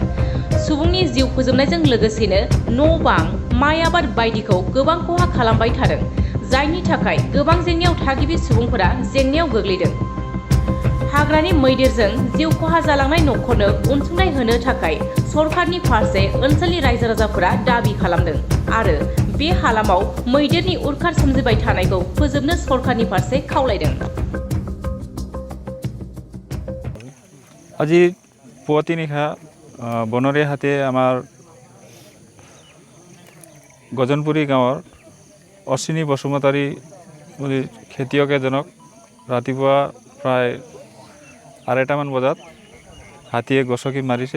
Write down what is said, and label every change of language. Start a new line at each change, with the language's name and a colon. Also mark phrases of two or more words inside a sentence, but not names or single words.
Bodo: सुबुंनि जिउ फोजोबनायजों लोगोसेनो न' बां, माइ आबाद बायदिखौ गोबां खहा खालामबाय थादों, जायनि थाखाय गोबां जेंनायाव थागिबि सुबुंफोरा जेंनायाव गोग्लैदों। हाग्रानि मैदेरजों जिउ खहा जालांनाय न'खरनो अनसुंथाइ होनो थाखाय सरकारनि फारसे ओनसोलनि रायजो राजाफोरा दाबि खालामदों आरो बे हालामाव मैदेरनि उरखार सोमजिबाय थानायखौ फोजोबनो सरकारनि फारसे खावलायदों।
Assamese: আজি পুৱতি নিশা বনৰীয়া হাতীয়ে আমাৰ গজনপুৰি গাঁৱৰ অশ্বিনী বসুমতাৰী বুলি খেতিয়ক এজনক ৰাতিপুৱা প্ৰায় 2:30মান বজাত হাতীয়ে গছকি মাৰিছে।